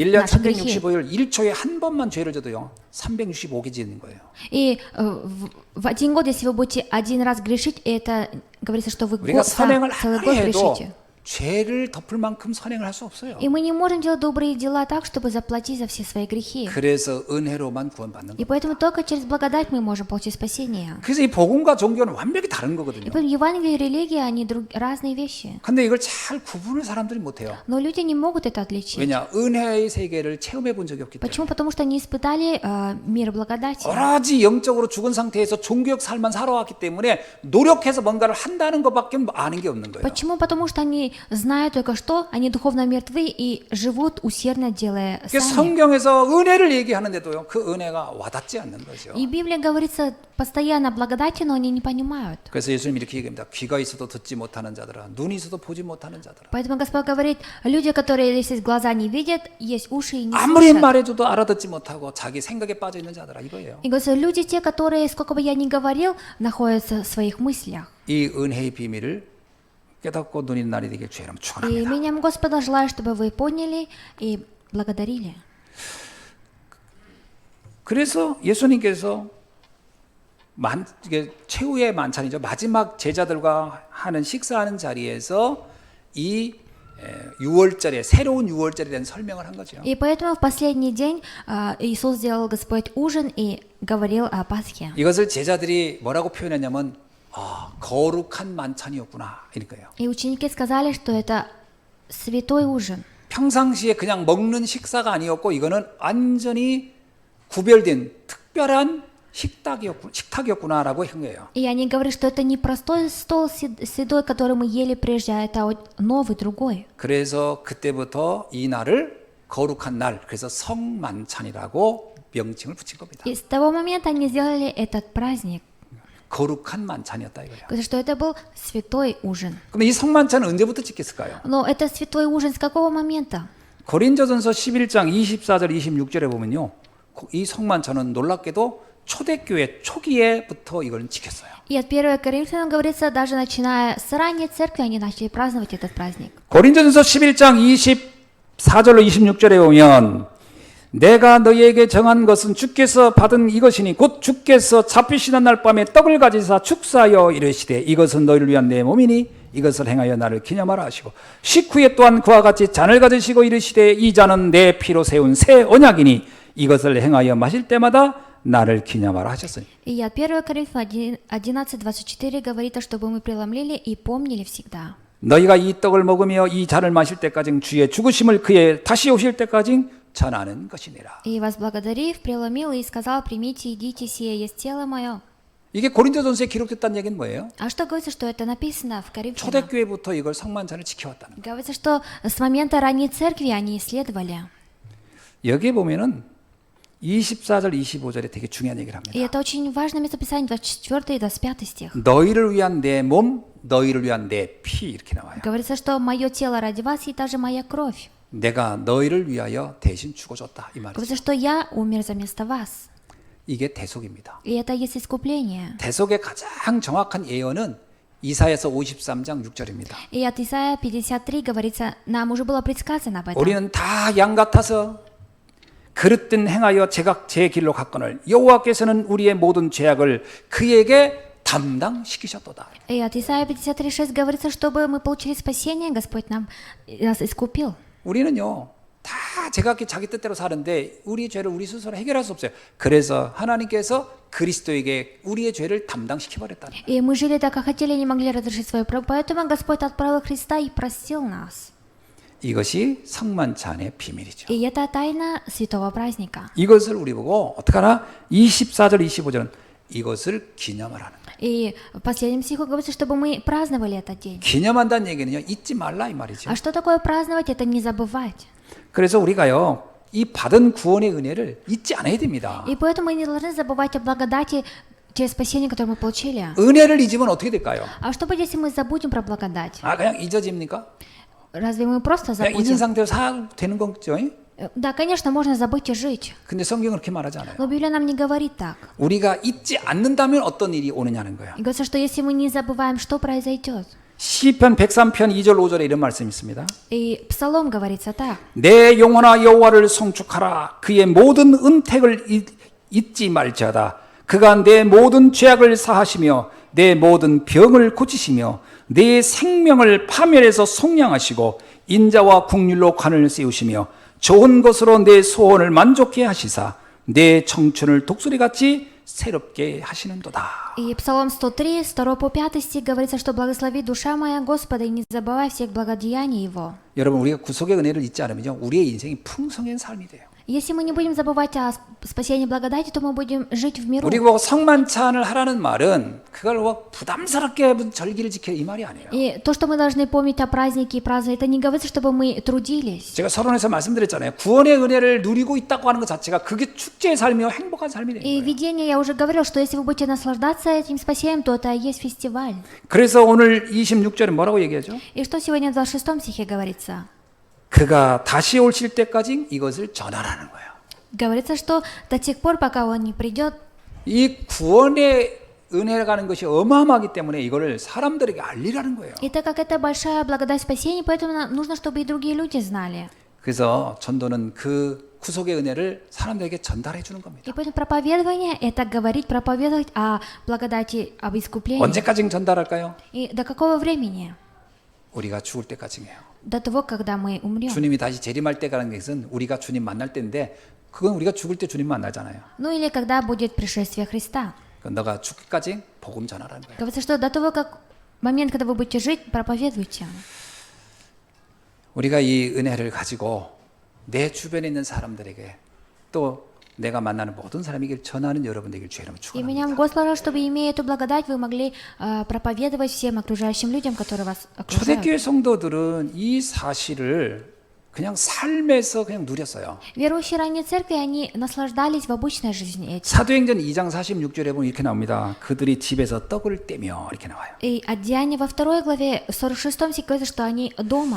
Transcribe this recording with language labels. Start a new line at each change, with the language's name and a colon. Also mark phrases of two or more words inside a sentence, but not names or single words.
Korean: 1년
Russian: наши грехи.
Korean: 365일 1초에 한 번만 죄를 져도요. 365개 짓는 거예요.
Russian: И в один год, если вы будете один раз грешить, это говорится, что вы
Korean: 우리가 선행을
Russian: целый
Korean: 아무리
Russian: год
Korean: 해도
Russian: грешите.
Korean: 죄를 덮을 만큼 선행을 할 수 없어요.
Russian: И мы не можем делать добрые дела так, чтобы заплатить за все свои грехи.
Korean: 그래서 은혜로만 구원받는
Russian: И
Korean: 거예요.
Russian: поэтому только через благодать мы можем получить спасение.
Korean: 그래서 이 복음과 종교는 완벽히 다른
Russian: И
Korean: 거거든요.
Russian: поэтому Евангелие и религия, они разные вещи.
Korean: 근데 이걸 잘 구분을 사람들이 못해요.
Russian: Но люди не могут это отличить.
Korean: 왜냐? 은혜의 세계를 체험해 본 적이 없기 때문에.
Russian: Почему? Потому что они испытали мир благодати.
Korean: 오로지 영적으로 죽은 상태에서 종교적 삶만 살아왔기 때문에 노력해서 뭔가를 한다는 것밖에 아는 게 없는 거예요.
Russian: Почему? Потому что они знают только что, они духовно мертвы и живут усердно, делая
Korean: 그러니까
Russian: сами.
Korean: 성경에서 은혜를 얘기하는데도요, 그 은혜가 와닿지 않는 거죠.
Russian: И в Библии говорится постоянно благодати, но они не понимают.
Korean: 그래서 예수님 이렇게 얘기합니다. 귀가 있어도 듣지 못하는 자들아, 눈이 있어도 보지 못하는 자들아.
Russian: Поэтому Господь говорит, люди, которые есть глаза не видят, есть уши и не
Korean: 아무리
Russian: слышат.
Korean: 말해줘도 알아듣지 못하고 자기 생각에 빠져 있는 자들아 이거예요.
Russian: И говорится, люди те, которые, сколько бы я ни говорил, находятся в своих мыслях.
Korean: 이 은혜의 비밀을 깨닫고 눈이 날이 되길 주의 이름
Russian: И
Korean: 축원합니다.
Russian: именем Господа желаю, чтобы вы поняли и благодарили.
Korean: 그래서 예수님께서 이게 최후의 만찬이죠. 마지막 제자들과 하는 식사하는 자리에서 이 6월절에 새로운 6월절에 대한 설명을 한 거죠.
Russian: И поэтому в последний день Иисус сделал Господь ужин и говорил о Пасхе.
Korean: 이것을 제자들이 뭐라고 표현했냐면 거룩한 만찬이었구나 이런 거예요.
Russian: И ученики сказали, что это святой ужин.
Korean: 평상시에 그냥 먹는 식사가 아니었고 이거는 완전히 구별된 특별한 식탁이었구나라고 한 거예요.
Russian: И они говорят, что это не простой стол с едой, который мы ели прежде, а это новый, другой.
Korean: 그래서 그때부터 이 날을 거룩한 날, 그래서 성만찬이라고 명칭을 붙인 겁니다.
Russian: И с того момента они сделали этот праздник.
Korean: 거룩한 만찬이었다 이거예요.
Russian: Говорят, что это был святой ужин.
Korean: 그럼 이 성만찬은 언제부터 지켰을까요?
Russian: Но это святой ужин с какого момента?
Korean: 고린도전서 11장 24절 26절에 보면요. 이 성만찬은 놀랍게도 초대교회 초기에부터 이걸 지켰어요.
Russian: И от 1 Коринфянам говорится, даже начиная с ранней церкви, они начали праздновать этот праздник.
Korean: 고린도전서 11장 24절로 26절에 보면 내가 너희에게 정한 것은 주께서 받은 이것이니 곧 주께서 잡히시는 날 밤에 떡을 가지사 축사하여 이르시되 이것은 너희를 위한 내 몸이니 이것을 행하여 나를 기념하라 하시고 식후에 또한 그와 같이 잔을 가지시고 이르시되 이 잔은 내 피로 세운 새 언약이니 이것을 행하여 마실 때마다 나를 기념하라 하셨으니.
Russian: И от 1 Коринфянам 11:24 говорит, чтобы мы преломлили и помнили всегда.
Korean: 너희가 이 떡을 먹으며 이 잔을 마실 때까지 주의 죽으심을 그의 다시 오실 때까지 전하는 것이니라.
Russian: И возблагодарив, преломил и сказал: примите, едите, сие есть тело мое.
Korean: 이게 고린도전서에 기록됐다는 얘기는 뭐예요?
Russian: А что говорится, что это написано в Коринфянах?
Korean: 초대교회부터 이걸 성만찬을 지켜왔다는 거예요.
Russian: Говорится, что с момента ранней церкви они исследовали.
Korean: 여기에 보면은 24절 25절에 되게 중요한 얘기를
Russian: И
Korean: 합니다.
Russian: это очень важное местописание, 24 и 25 стих.
Korean: 너희를 위한 내 몸, 너희를 위한 내 피 이렇게 나와요.
Russian: Говорится, что мое тело ради вас и также моя кровь.
Korean: 내가 너희를 위하여 대신 죽어줬다 이 말이죠.
Russian: Говорится, что я умер за место вас.
Korean: 이게 대속입니다.
Russian: И это есть искупление.
Korean: 대속의 가장 정확한 예언은 이사야서 53장 6절입니다.
Russian: И от Исаия 53 говорится, нам уже было предсказано об этом.
Korean: 우리는 다 양 같아서 그릇된 행하여 제각 제 길로 갔거늘 여호와께서는 우리의 모든 죄악을 그에게 담당시키셨도다.
Russian: И от Исаия 53:6 говорится, чтобы мы получили спасение, Господь нас искупил.
Korean: 우리는요 다 제각기 자기 뜻대로 사는데 우리의 죄를 우리 스스로 해결할 수 없어요. 그래서 하나님께서 그리스도에게 우리의 죄를 담당시켜 버렸다는 거예요.
Russian: И мы жили так, как хотели, не могли разрешить свою правду, поэтому Господь отправил Христа и простил нас.
Korean: 이것이 성만찬의 би밀이죠.
Russian: И это тайна святого праздника.
Korean: 이것을 우리 보고 어떡하나 24절 25절은 이것을 기념하라는 거예요.
Russian: И в последнем стиху говорится, чтобы мы праздновали этот день.
Korean: 기념한다는 얘기는요 잊지 말라 이 말이죠.
Russian: А что такое праздновать? Это не забывать.
Korean: 그래서 우리가요 이 받은 구원의 은혜를 잊지 않아야 됩니다.
Russian: И поэтому мы не должны забывать о благодати, те спасения, которые мы получили.
Korean: 은혜를 잊으면 어떻게 될까요?
Russian: А что будет, если мы забудем про благодать?
Korean: 아 그냥 잊어집니까?
Russian: Разве мы просто
Korean: 그냥 잊은
Russian: забудем?
Korean: 상태로 살아도 되는 거죠?
Russian: Да, конечно, можно забыть и жить.
Korean: 근데 성경은 그렇게 말하지 않아요.
Russian: Но Библия нам не говорит так.
Korean: 우리가 잊지 않는다면 어떤 일이 오느냐는 거예요.
Russian: И говорится, что если мы не забываем, что произойдет?
Korean: 시편 103편 2절 5절에 이런 말씀이 있습니다.
Russian: И Псалом говорится так.
Korean: 내 영혼아 여호와를 송축하라. 그의 모든 은택을 잊지 말지어다. 그가 내 모든 죄악을 사하시며 내 모든 병을 고치시며 내 생명을 파멸해서 속량하시고 인자와 국률로 관을 세우시며 좋은 것으로 내 소원을 만족해 하시사 내 청춘을 독수리같이 새롭게 하시는도다.
Russian: И Псалом 103, 2 по 5 стих говорится, что благослови душа моя Господа и не забывай всех благодеяний Его.
Korean: 여러분 우리가 구속의 은혜를 잊지 않으면요 우리의 인생이 풍성한 삶이 돼요.
Russian: Если мы не будем забывать о спасении благодати, то мы будем жить в миру.
Korean: 우리가 성만찬을 하라는 말은 그걸 뭐 부담스럽게 무슨 절기를 지켜 이 말이 아니에요.
Russian: И то, что мы должны помнить о празднике и праздновать, это не говорится, чтобы мы трудились.
Korean: 제가 서론에서 말씀드렸잖아요. 구원의 은혜를 누리고 있다고 하는 것 자체가 그게 축제의 삶이요 행복한 삶이 되는
Russian: И
Korean: 거예요.
Russian: видение, я уже говорил, что если вы будете наслаждаться этим спасением, то это и есть фестиваль.
Korean: 그래서 오늘 26절에 뭐라고 얘기하죠?
Russian: И что сегодня в 26 стихе говорится?
Korean: 그가 다시 오실 때까지 이것을 전하라는 거예요.
Russian: Говорится, что до тех пор, пока Он не придет,
Korean: 이 구원의 은혜라는 것이 어마어마하기 때문에 이거를 사람들에게 알리라는 거예요.
Russian: и так как это большая благодать спасения, поэтому нам нужно, чтобы и другие люди знали.
Korean: 그래서 전도는 그 구속의 은혜를 사람들에게 전달해 주는 겁니다.
Russian: И поэтому проповедование – это говорить, проповедовать о благодати, об искуплении.
Korean: 언제까지 전달할까요?
Russian: И до какого времени?
Korean: 우리가 죽을 때까지예요.
Russian: До того, когда мы умрем.
Korean: 주님이 다시 재림할 때라는 것은 우리가 주님 만날 때인데 그건 우리가 죽을 때 주님 만나잖아요.
Russian: Ну или когда будет пришествие Христа.
Korean: 너가 죽기까지 복음 전하라는 거예요.
Russian: Говорится, что до того, как момент, когда вы будете жить, проповедуйте.
Korean: 우리가 이 은혜를 가지고 내 주변에 있는 사람들에게 또 내가 만나는 모든 사람에게 전하는 여러분 되길 주의 이름으로
Russian: И меня
Korean: 축원합니다.
Russian: Господь, чтобы, имея эту благодать, вы могли проповедовать всем окружающим людям, которые вас окружают.
Korean: 초대교회 성도들은 이 사실을 그냥 삶에서 그냥 누렸어요.
Russian: Верующие ранней церкви, они наслаждались в обычной жизни этим.
Korean: 사도행전 2장 46절에 보면 이렇게 나옵니다. 그들이 집에서 떡을 떼며 이렇게 나와요.
Russian: И от Деяния во 2 главе, в 46 стихе говорится, что они дома.